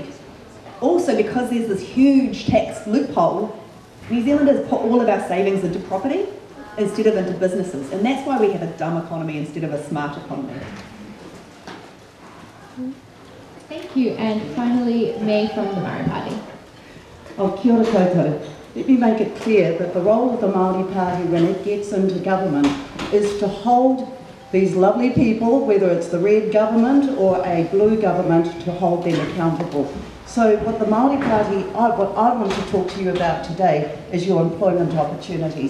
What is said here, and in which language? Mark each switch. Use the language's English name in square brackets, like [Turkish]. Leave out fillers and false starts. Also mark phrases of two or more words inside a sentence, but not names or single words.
[English] Also, because there's this huge tax loophole, New Zealanders put all of our savings into property instead of into businesses. And that's why we have a dumb economy instead of a smart economy. Thank you. And finally, May from the Māori Party. [Māori] Oh, kia ora koutou. [English] Let me make it clear that the role of the Māori Party when it gets into government is to hold these lovely people, whether it's the red government or a blue government, to hold them accountable. So what the Māori Party, what I want to talk to you about today is your employment opportunities.